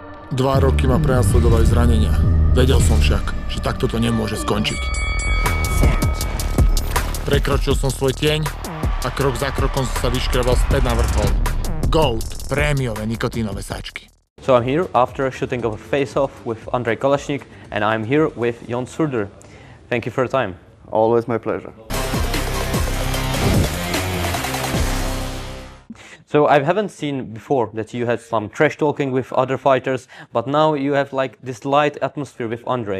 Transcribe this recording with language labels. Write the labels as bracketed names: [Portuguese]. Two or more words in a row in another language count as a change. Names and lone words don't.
[Slovak] 2 roky ma prenasledovali zranenia. Vedel som však, že takto to nemôže skončiť. Prekročil som svoj tieň a krok za krokom som sa vyškrabal späť na vrchol. Gold, prémiové nikotínové sáčky. [English] So I'm here after shooting of a face-off with Andreji Kalašnikovi, and I'm here with Ion Surdu. Thank you for your time. Always my pleasure. So I haven't seen before that you had some trash talking with other fighters, but now you have like this light atmosphere with Andreji.